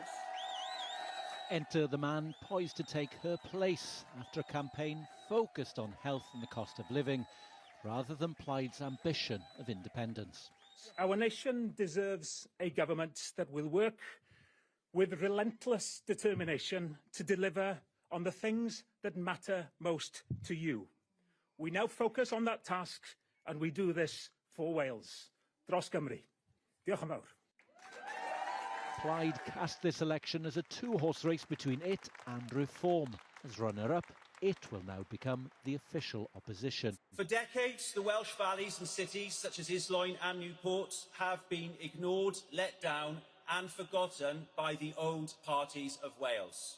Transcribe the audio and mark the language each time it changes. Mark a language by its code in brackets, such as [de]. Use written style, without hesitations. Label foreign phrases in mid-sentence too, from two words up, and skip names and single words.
[en] Enter the man poised to take her place after a campaign focused on health and the cost of living, rather than Plaid's ambition of independence. Our nation deserves a government that will work with relentless determination to deliver on the things that matter most to you. We now focus on that task, and we do this for Wales. [cy] Dros Gymru. Diolch yn fawr. [en] Plaid cast this election as a two-horse race between it and Reform. As runner-up, it will now become the official opposition. For decades, the Welsh valleys and cities such as Islwyn and Newport have been ignored, let down and forgotten by the old parties of Wales.